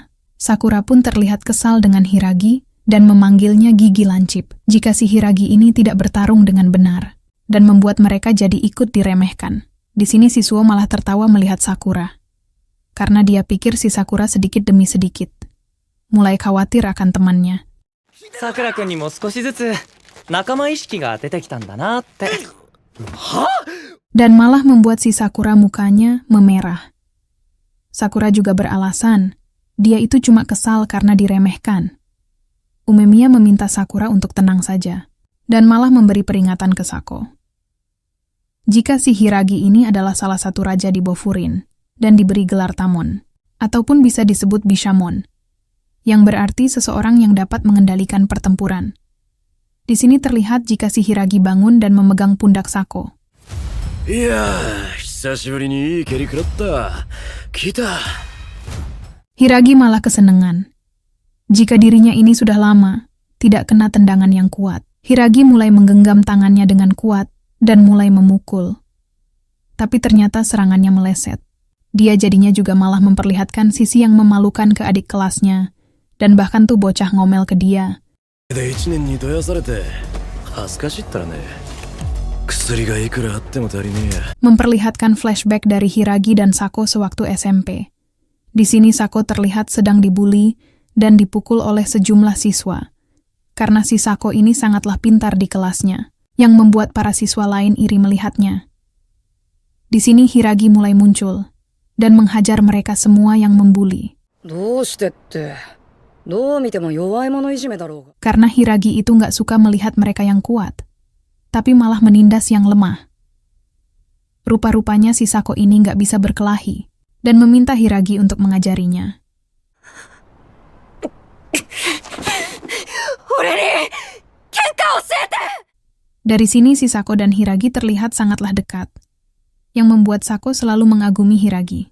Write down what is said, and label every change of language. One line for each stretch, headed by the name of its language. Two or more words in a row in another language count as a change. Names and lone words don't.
Indonesian: Sakura pun terlihat kesal dengan Hiragi dan memanggilnya gigi lancip jika si Hiragi ini tidak bertarung dengan benar dan membuat mereka jadi ikut diremehkan. Di sini si Suo malah tertawa melihat Sakura karena dia pikir si Sakura sedikit demi sedikit mulai khawatir akan temannya.
Japanese: さくらくんにも少しずつ仲間意識が出てきたんだなって。
Indonesian: Dan malah membuat si Sakura mukanya memerah. Sakura juga beralasan, dia itu cuma kesal karena diremehkan. Umemiya meminta Sakura untuk tenang saja, dan malah memberi peringatan ke Sako. Jika si Hiragi ini adalah salah satu raja di Bofurin, dan diberi gelar Tamon, ataupun bisa disebut Bishamon, yang berarti seseorang yang dapat mengendalikan pertempuran. Di sini terlihat jika si Hiragi bangun dan memegang pundak Sako.
Japanese: いやー、久しぶりにいい蹴り食らった。来た。
Indonesian: Hiragi malah kesenangan. Jika dirinya ini sudah lama tidak kena tendangan yang kuat, Hiragi mulai menggenggam tangannya dengan kuat dan mulai memukul. Tapi ternyata serangannya meleset. Dia jadinya juga malah memperlihatkan sisi yang memalukan ke adik kelasnya, dan bahkan tuh bocah ngomel ke dia.
Japanese: で1年にどやされて恥ずかしいったらね。薬がいくらあっても足りねえや。
Indonesian: Memperlihatkan flashback dari Hiragi dan Sako sewaktu SMP. Di sini Sako terlihat sedang dibully dan dipukul oleh sejumlah siswa. Karena si Sako ini sangatlah pintar di kelasnya, yang membuat para siswa lain iri melihatnya. Di sini Hiragi mulai muncul dan menghajar mereka semua yang membuli.
Japanese: どうしてって、どう見ても弱い者いじめだろうが。
Indonesian: Karena Hiragi itu nggak suka melihat mereka yang kuat, tapi malah menindas yang lemah. Rupa-rupanya si Sako ini nggak bisa berkelahi dan meminta Hiragi untuk mengajarinya. Dari sini si Sako dan Hiragi terlihat sangatlah dekat, yang membuat Sako selalu mengagumi Hiragi.